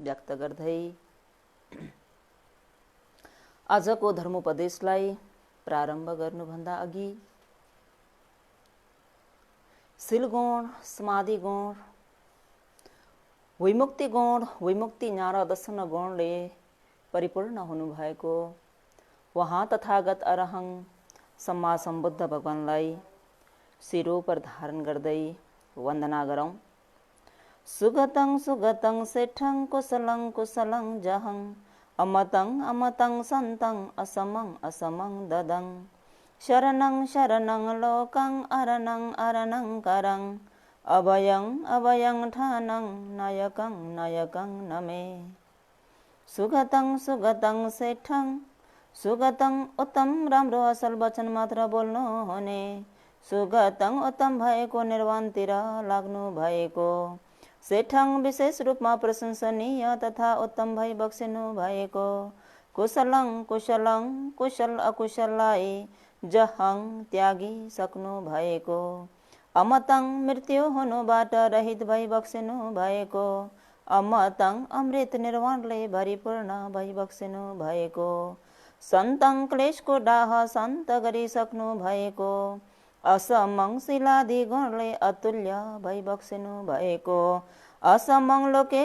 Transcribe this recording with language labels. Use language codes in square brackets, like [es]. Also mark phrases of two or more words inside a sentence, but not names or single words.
[ne] व्यक्त गर्दै आजको धर्मोपदेशलाई प्रारम्भ गर्नुभन्दा अघि शीलगुण, समाधि गुण, विमुक्ति गुण, विमुक्ति ज्ञान दर्शन गुणले परिपूर्ण हुनुभएको वहाँ तथागत अरहं सम्मा सम्बुद्ध भगवानलाई शिरो पर धारण गर्दै वन्दना गरौँ। [pi] सुगतं सुगतं सेठं कुशलं कुशलं जहं अमतं अमतं सन्तं असमं असमं ददं शरणं शरणं लोकं अरणं अरणं करं अभयं अभयं ठानं नायकं नायकं नमे। सुगतं सुगतं सेठं सुगतं [ne] उत्तम राम्रो असल वचन मात्र बोल्नु हुने सुगतं उत्तम भएको निर्वाणतिर लाग्नु भएको सेठं विशेष रूपमा प्रशंसनीय तथा उत्तम भई बक्सिनु भएको [pi] कुशलं कुशलं कुशल [ne] अकुशललाई जहं त्यागी सक्नु भएको अमतं मृत्यु हुनुबाट रहित भई बक्सिनु भएको अमतं अमृत निर्वाणले भरिपूर्ण भई बक्सिनु भएको सन्तं क्लेशको डाह शान्त गरिसक्नु भएको असमं शिलादि गुणले अतुल्य भई बक्सिनु भएको असमं लौकिक